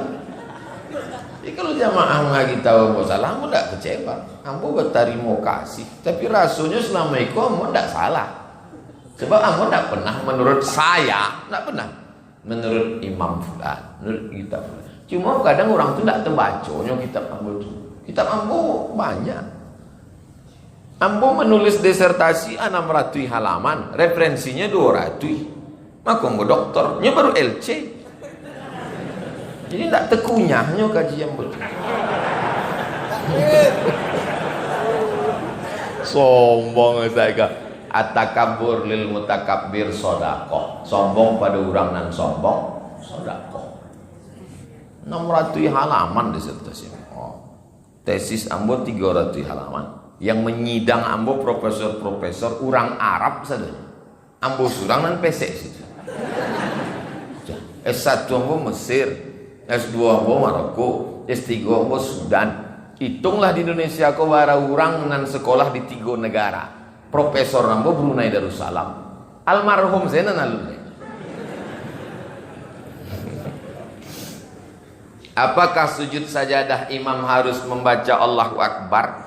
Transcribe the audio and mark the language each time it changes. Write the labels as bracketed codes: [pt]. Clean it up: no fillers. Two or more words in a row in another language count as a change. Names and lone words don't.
[id] Jadi kalau jamaah ngaji tahu ambo salah, ambo tidak kecewa. Ambo berterima kasih. Tapi rasanya selama itu ambo tidak salah. Sebab ambo tidak pernah menurut saya, tidak pernah. Menurut Imam Fulan, menurut kita. Cuma kadang orang tu tidak terbacanya kitab ambo tu. Kitab ambo banyak. Ambo menulis disertasi 600 halaman, referensinya 200. Maka ambo doktornya baru LC. Jadi tak tekunyahnya kajian ambo. Sombong saya. [ar] At-takabbur lil mutakabbir sedekah. [min] Sombong pada orang nan sombong sedekah. [id] 600 halaman disertasi. Tesis ambo 300 halaman. Yang menyidang ambo profesor-profesor orang Arab saja. [min] Ambo surang dan pesek situ. S1 ambo Mesir, S2 ambo Maroko, S3 ambo Sudan. Hitunglah di Indonesia kau bara orang nan sekolah di 3 negara. [id] Profesor ambo Brunei Darussalam. Almarhum Zenan alumni. Apakah sujud sajadah imam harus membaca [ar] Allahu Akbar?